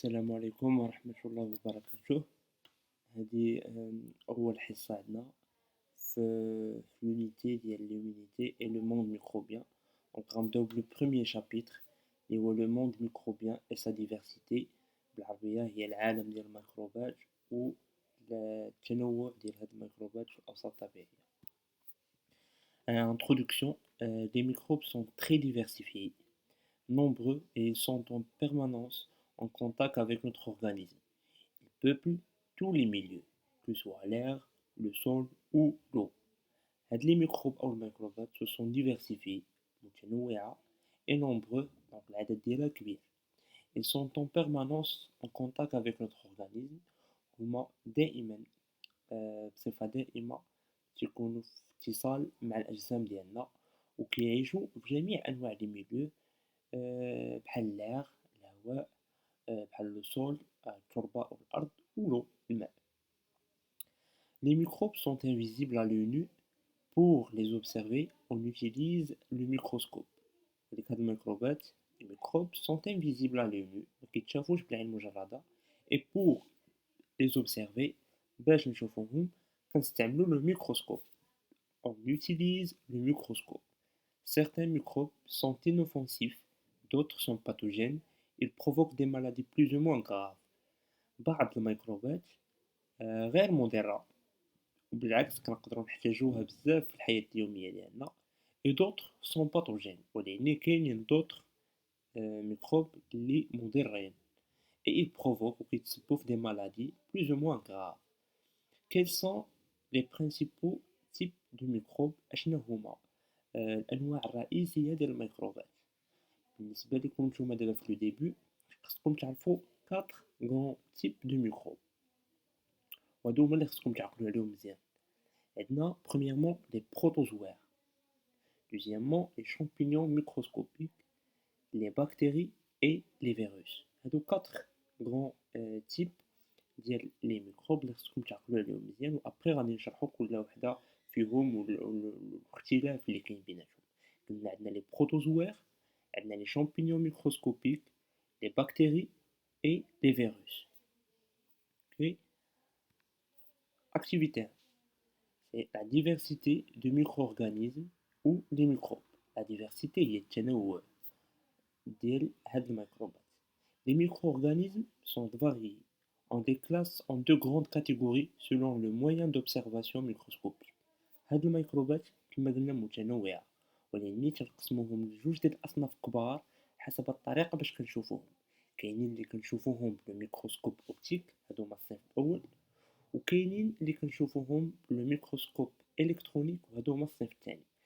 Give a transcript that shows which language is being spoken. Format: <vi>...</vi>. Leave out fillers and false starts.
<ar>عليكم ورحمة الله وبركاته. هذه أول حصة عندنا في l'unité ديال</ar> <fr>l'immunité et le monde microbien.</fr> <ar>Donc غنبداو بالبروميير شابيتر اللي هو لو موند ميكروبيان</ar> <fr>et sa diversité.</fr> <ar>بالعربية هي العالم ديال الميكروبات والتنوع ديال هاد الميكروبات في الأوساط الطبيعية.</ar> <fr>Introduction, les microbes sont très diversifiés, nombreux et sont en permanence en contact avec notre organisme. Ils peuplent tous les milieux, que ce soit l'air, le sol ou l'eau. Les microbes ou les microbes se sont diversifiés متنوعة et nombreux, donc</fr> <ar>العدد ديالها كبير.</ar> <fr>Ils sont en permanence en contact avec notre organisme.</fr> <ar>هما دائما بصفة دائمة تيكونوا في اتصال مع الأجسام ديالنا وكيعيشوا في جميع أنواع لي ميليو بحال الأير الهواء بحال لو سول التربة أو الأرض</ar> <fr>ou l'eau</fr> <ar>الماء.</ar> <fr>Les microbes sont invisibles à l'œil nu. Pour les observer, on utilise le microscope.</fr> <ar>هاد الميكروبات</ar> <fr>les microbes sont invisibles à l'œil nu</fr> <ar>مكيتشافوش بالعين المجردة.</ar> <fr>Et pour les observer</fr> <ar>باش نشوفوهم كنستعملو</ar> <fr>le microscope. On utilise le microscope. Certains microbes sont inoffensifs, d'autres sont pathogènes. Ils provoquent des maladies plus ou moins graves.</fr> <ar>بعض الميكروبات غير مضرة وبالعكس كنقدروا نحتاجوها بزاف في الحياة اليومية ديالنا.</ar> <fr>Et d'autres sont pathogènes</fr> <ar>ولكن كاينين</ar> <fr>d'autres microbes</fr> <ar>اللي مضرين.</ar> <fr>Et ils provoquent</fr> <ar>وكيتسببوا في</ar> <fr>des maladies plus ou moins graves. Quels sont les principaux types de microbes؟</fr> <ar>أشنو هما الأنواع الرئيسية ديال الميكروبات؟ بالنسبة لكم نتوما دابا في لو ديبي خصكم تعرفوا</ar> <fr>4 grands types de microbes</fr> <ar>وهادو هما اللي خصكم تعقلوا عليهم مزيان.</ar> <fr>عندنا premièrement les protozoaires, deuxièmement les champignons microscopiques, les bactéries et les virus.</fr> <ar>هادو</ar> <fr>4 grands types</fr> <ar>ديال لي ميكروب اللي خصكم تعقلوا عليهم مزيان وابري غادي نشرحوا كل وحده فيهم والاختلاف اللي كاين بيناتهم. قلنا عندنا لي بروتوزوير، عندنا لي شامبينيون ميكروسكوبيك، لي بactéries et les virus.</ar> <en>Ok.</en> <fr>Activité 1, c'est la diversité de micro-organismes ou des microbes. La diversité</fr> <ar>هي التنوع ديال هاد الميكروبات.</ar> <fr>Les micro-organismes sont variés. On les classe en 2 grandes catégories selon le moyen d'observation microscopique.</fr> <ar>هاد الميكروبات كما قلنا متنوعة ولكن تنقسموهم لجوج ديال الأصناف كبار حسب الطريقة باش كنشوفوهم. كاينين اللي كنشوفوهم بالميكروسكوب أوبتيك هادو هما الصنف الأول، وكاينين اللي كنشوفوهم بالميكروسكوب إلكترونيك وهادو هما الصنف الثاني.</ar>